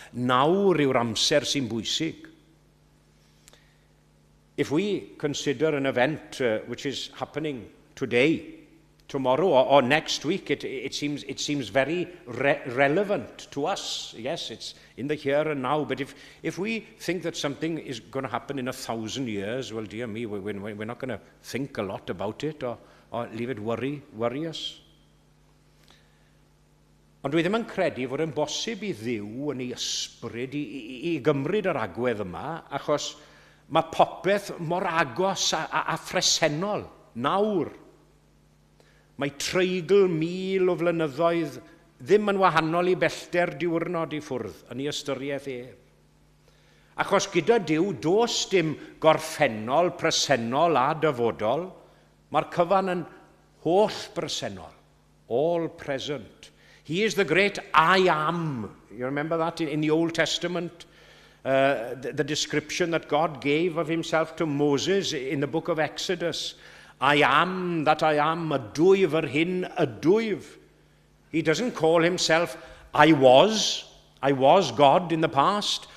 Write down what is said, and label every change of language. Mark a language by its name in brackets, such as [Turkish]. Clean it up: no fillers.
[Welsh] Nawr yw'r amser sy'n bwysig. [English] If we consider an event which is happening today, tomorrow or next week, it seems very relevant to us. Yes, it's in the here and now. But if we think that something is going to happen in 1,000 years, well, dear me, we're not going to think a lot about it or leave it worry us. [Welsh] Ond dwi ddim yn credu fod yn bosib I Dduw yn ei ysbryd I gymryd yr agwedd yma, achos mae popeth mor agos a phresennol, nawr. Mae treigl 1000 o flynyddoedd ddim yn wahanol I bellter diwrnod I ffwrdd yn ei ystyriaeth Achos gyda Duw dos dim gorffennol, presennol a dyfodol, mae'r cyfan yn holl bresennol, [English] all present. He is the great I am. You remember that in the Old Testament? The description that God gave of himself to Moses in the book of Exodus. I am that I am, [Welsh] a dwyf yr hyn, a dwyf. [English] He doesn't call himself, I was God in the past.